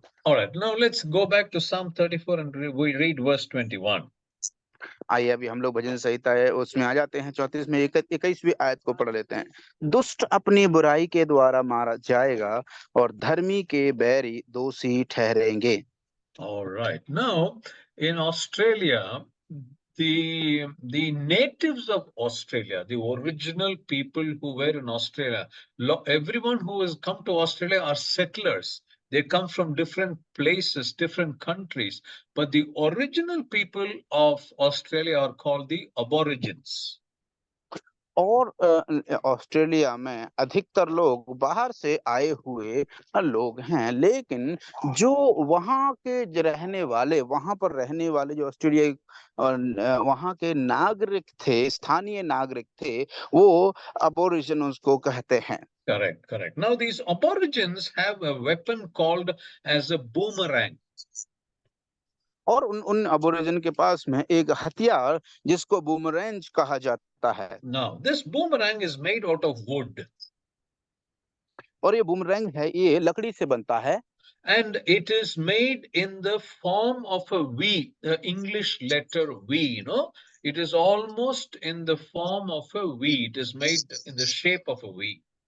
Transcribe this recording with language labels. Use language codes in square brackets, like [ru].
[en] All right, now let's go back to Psalm 34 and we read verse 21. [hi] आइए अभी हम लोग भजन संहिता है उसमें आ जाते हैं, 34 में 21वीं आयत को पढ़ लेते हैं। दुष्ट अपनी बुराई के द्वारा मारा जाएगा और धर्मी के बैरी दोषी ठहरेंगे। [en] All right. Now, in Australia, the natives of Australia, the original people who were in Australia, everyone who has come to Australia are settlers. They come from different places, different countries, but the original people of Australia are called the Aborigines. [hi] और Australia में अधिकतर लोग बाहर से आए हुए लोग हैं, लेकिन जो वहाँ के रहने वाले, वहाँ पर रहने वाले जो ऑस्ट्रेलिया वहाँ के नागरिक थे, स्थानीय नागरिक थे, वो अबोरिजिनल्स को कहते हैं। [en] Correct, correct. Now these Aborigines have a weapon called as a boomerang. [hi] और उन अबोरिजिन के पास में एक हथियार जिसको बूमरैंग कहा जाता है। [en] Now this boomerang is made out of wood. [hi] और ये बूमरैंग है, ये लकड़ी से बनता है। [en] And it is made in the form of a V, the English letter V, you know. It is almost in the form of a V. It is made in the shape of a V.